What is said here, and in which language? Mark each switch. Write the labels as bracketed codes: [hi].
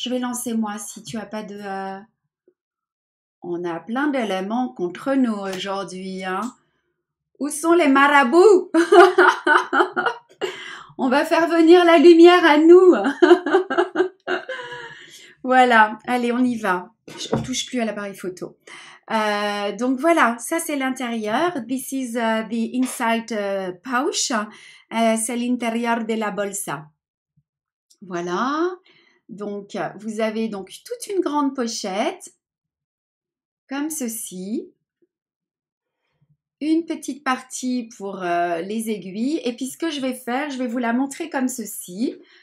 [fr] Je vais lancer moi si tu as pas de... On a plein d'éléments contre nous aujourd'hui, hein. Où sont les marabouts? On va faire venir la lumière à nous. Voilà, allez, on y va. On touche plus à l'appareil photo. Donc voilà, ça c'est l'intérieur. [en] This is the inside pouch. [fr] C'est l'intérieur de la bolsa. Voilà. Donc vous avez donc toute une grande pochette, comme ceci. Une petite partie pour les aiguilles. Et puis ce que je vais faire, je vais vous la montrer comme ceci.